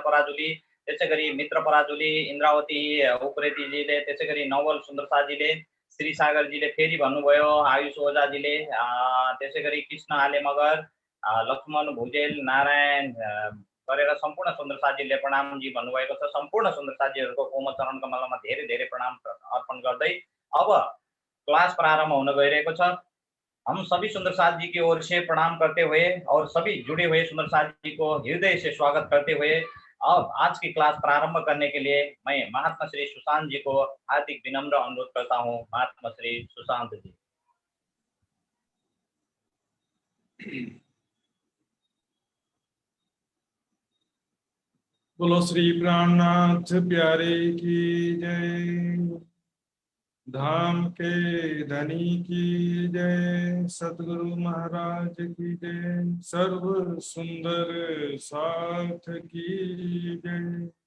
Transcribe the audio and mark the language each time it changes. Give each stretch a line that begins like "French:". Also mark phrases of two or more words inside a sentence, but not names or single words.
Nepali: पराजुली, त्यसै गरी मित्र पराजुली, इन्द्रावती उप्रेतीजीले, त्यसै गरी नवल सुन्दरसाजीले, श्री सागरजीले फेरि भन्नुभयो, आयुष ओझाजीले, त्यसै गरी कृष्ण आले मगर, लक्ष्मण भुजेल, नारायण गरेर सम्पूर्ण सुन्दर साथीहरूले प्रणामजी भन्नुभएको छ। सम्पूर्ण सुन्दर साथीहरूको कोमल चरण कमलमा धेरै धेरै प्रणाम अर्पण गर्दै अब क्लास प्रारंभ होने गइरहेको छ।
Hindi: हम सभी सुंदर साथ जी की ओर से प्रणाम करते हुए और सभी जुड़े हुए सुंदर साथ जी को हृदय से स्वागत करते हुए अब आज की क्लास प्रारंभ करने के लिए मैं महात्मा श्री सुशांत जी को हार्दिक विनम्र अनुरोध करता हूँ। महात्मा श्री सुशांत जी। बोलो श्री प्राणनाथ प्यारे की जय, धाम के धनी की जय, सतगुरु महाराज की जय, सर्व सुंदर साथ की जय।